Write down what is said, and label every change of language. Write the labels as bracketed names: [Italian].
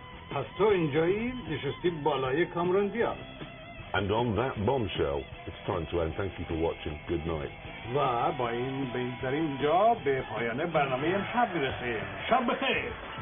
[Persian] پس تو اینجایی نشستی بالای کامران دیاز. [English] And on that bombshell, it's time to end. Thank you for watching. Good night. [Persian] و با این در اینجا به پایان برنامه امشب میرسیم. شب بخیر.